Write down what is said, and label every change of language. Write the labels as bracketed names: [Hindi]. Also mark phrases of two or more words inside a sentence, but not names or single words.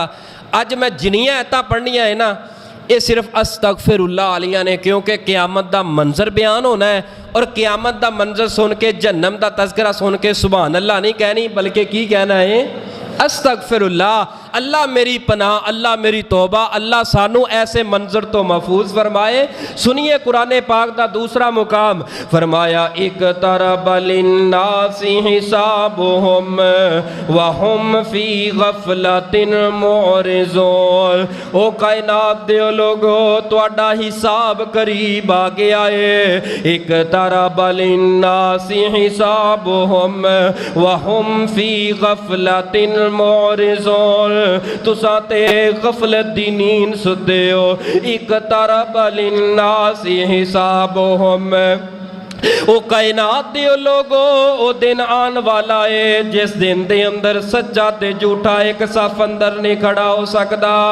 [Punjabi] ਅੱਜ ਮੈਂ ਜਿੰਨੀਆਂ ਆਇਤਾਂ ਪੜ੍ਹਨੀਆਂ ਹੈ ਨਾ ਯੇ ਸਿਰਫ਼ ਅਸਤਗ਼ਫ਼ਿਰੁੱਲਾਹ ਵਾਲੀਆਂ ਨੇ, ਕਿਉਂਕਿ ਕ਼ਿਆਮਤ ਦਾ ਮੰਜ਼ਰ ਬਿਆਨ ਹੋਣਾ ਹੈ ਔਰ ਕ਼ਿਆਮਤ ਦਾ ਮੰਜ਼ਰ ਸੁਣ ਕੇ ਜਹੰਨਮ ਦਾ ਤਜ਼ਕਿਰਾ ਸੁਣ ਕੇ जहन्नम दा तज़किरा सुन के [Arabic] سبحان الله [Punjabi] ਨਹੀਂ ਕਹਿਣੀ ਬਲਕਿ ਕੀ ਕਹਿਣਾ ਹੈ ਅਸਤਗ਼ਫ਼ਿਰੁੱਲਾਹ, ਅੱਲਾਹ ਮੇਰੀ ਪਨਾਹ, ਅੱਲਾਹ ਮੇਰੀ ਤੌਬਾ, ਅੱਲਾਹ ਸਾਨੂੰ ਐਸੇ ਮੰਜ਼ਰ ਤੋਂ ਮਹਿਫ਼ੂਜ਼ ਫ਼ਰਮਾਏ। [Urdu] سنیے قرآن پاک کا دوسرا مقام فرمایا [Arabic] اقترب للناس حسابهم وهم في غفلة معرضون. [Punjabi] ਓ ਕਾਇਨਾਤ ਦੇ ਲੋਗੋ ਤੁਹਾਡਾ ਹਿਸਾਬ ਕਰੀਬ ਆ ਗਿਆ ਹੈ। [Arabic] اقترب للناس حسابهم وهم في غفلة معرضون. [Punjabi] ਤੁਸਾਂ ਤੇ ਗ਼ਫ਼ਲਤ ਦੀ ਨੀਂਦ ਸੁੱਤੇ ਹੋ। [Arabic] اقترب للناس حسابهم [Punjabi] ਓ ਕਾਇਨਾਤ ਦੇ ਲੋਗੋ ਓ ਦਿਨ ਆਣ ਵਾਲਾ ਹੈ ਜਿਸ ਦਿਨ ਦੇ ਅੰਦਰ ਸੱਚਾ ਤੇ ਝੂਠਾ ਏਕ ਸਫ਼ ਅੰਦਰ ਨਹੀਂ ਖੜ੍ਹਾ ਹੋ ਸਕਤਾ।